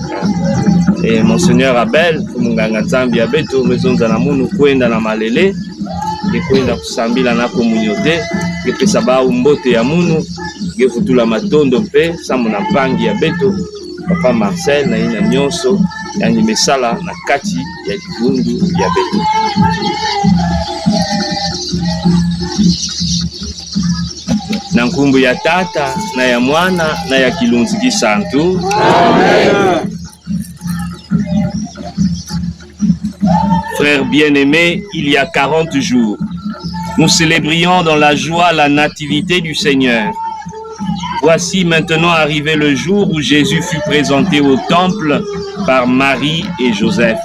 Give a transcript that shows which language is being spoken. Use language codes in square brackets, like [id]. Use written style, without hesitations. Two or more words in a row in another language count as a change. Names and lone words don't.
[ktu] Monseigneur Abel kumunganga nzambi ya beto mezonza na munu kwenda na Malele kwenda kusambila na communauté kepesa bao mbote ya munu gefutula matondo mpe samu na mpangi ya beto Papa Marcel na ina nyonso yani mesala na kati ya dibundu ya beto. Na nkumbu ya tata na ya mwana na ya kilunzi kisantu. Amen. [fr] Frères bien-aimés, il y a 40 jours, nous célébrions dans la joie la nativité du Seigneur. Voici maintenant arrivé le jour où Jésus fut présenté au temple par Marie et Joseph.